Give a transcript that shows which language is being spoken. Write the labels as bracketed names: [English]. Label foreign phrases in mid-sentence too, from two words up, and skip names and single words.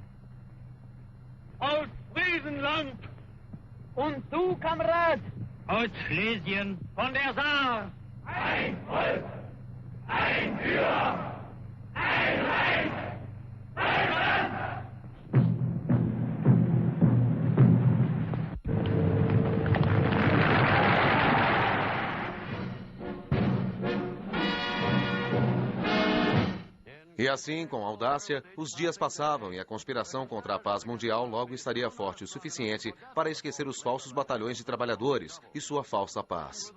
[German] Aus Friesenland. Und du, Kamerad? Aus Schlesien. Von der Saar. Ein Volk, ein Führer, ein Reich, Deutschland! [Portuguese] E assim, com audácia, os dias passavam e a conspiração contra a paz mundial logo estaria forte o suficiente para esquecer os falsos batalhões de trabalhadores e sua falsa paz.